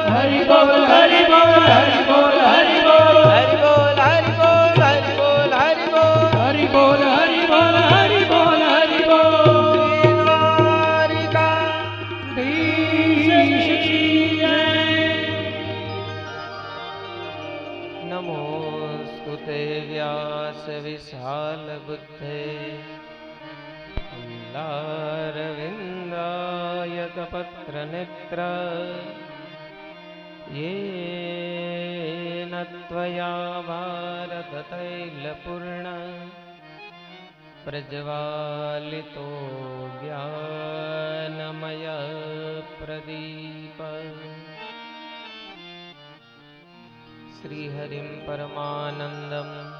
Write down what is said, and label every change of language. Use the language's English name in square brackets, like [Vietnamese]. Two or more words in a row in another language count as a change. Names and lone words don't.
[Hindi] हरि बोल हरि बोल हरि बोल हरि बोल। हरि बोल हरि बोल हरि बोल हरि बोल हरि बोल हरि बोल हरि बोल हरि बोल। द्वारिकाधीश की जय। [Sanskrit] नमोस्तुते व्यास विशाल बुद्धे कमलारविन्दाय कपत्र नेत्र येन त्वया भारततैलपूर्ण प्रज्वालितो ज्ञानमय प्रदीप श्रीहरिं परमानन्दम्